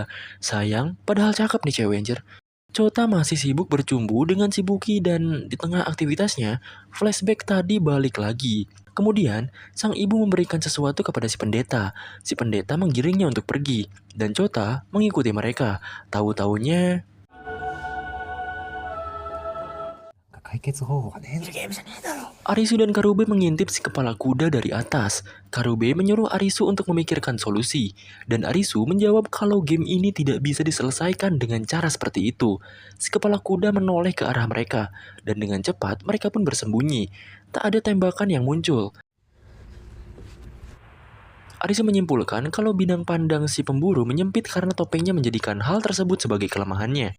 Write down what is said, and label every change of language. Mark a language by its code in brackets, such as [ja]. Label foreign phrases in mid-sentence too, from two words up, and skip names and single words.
[id] Sayang, padahal cakep nih cewek anjir. Chota masih sibuk bercumbu dengan Shibuki dan di tengah aktivitasnya, flashback tadi balik lagi. Kemudian, sang ibu memberikan sesuatu kepada si pendeta. Si pendeta menggiringnya untuk pergi, dan Chota mengikuti mereka. Tahu-taunya, [ja] 解決方法がねえの。 [id] Arisu dan Karube mengintip si kepala kuda dari atas. Karube menyuruh Arisu untuk memikirkan solusi. Dan Arisu menjawab kalau game ini tidak bisa diselesaikan dengan cara seperti itu. Si kepala kuda menoleh ke arah mereka. Dan dengan cepat mereka pun bersembunyi. Tak ada tembakan yang muncul. Arisu menyimpulkan kalau bidang pandang si pemburu menyempit karena topengnya menjadikan hal tersebut sebagai kelemahannya.